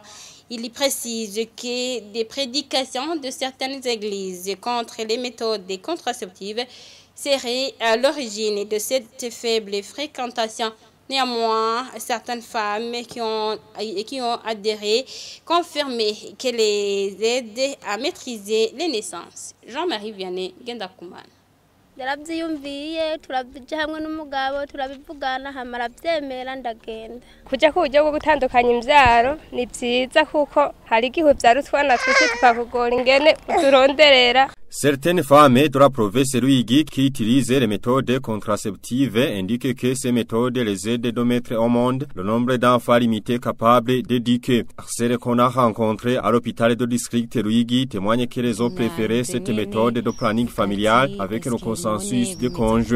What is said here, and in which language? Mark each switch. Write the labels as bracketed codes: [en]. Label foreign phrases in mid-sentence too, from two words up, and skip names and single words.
[fr] Il y précise que des prédications de certaines églises contre les méthodes contraceptives seraient à l'origine de cette faible fréquentation. Néanmoins, certaines femmes qui ont adhéré confirment qu'elle les aide à maîtriser les naissances. Jean-Marie Vianney, Gendakuman. [rn] Yarabyiyumviye turabija hamwe n'umugabo turabivugana hamara byemera ndagenda kuja ku buryo bwo gutandukanya imvyaro ni byiza kuko hari igihe byaro twana twese tukakugora ingene uturonderera [fr] Certaines femmes de la province Ruigi qui utilisent les méthodes contraceptives indiquent que ces méthodes les aident de mettre au monde le nombre d'enfants limités capables d'éduquer. Celles qu'on a rencontrées à l'hôpital de district Ruigi témoignent qu'elles ont préféré cette méthode de planning familial avec le consensus du conjoint.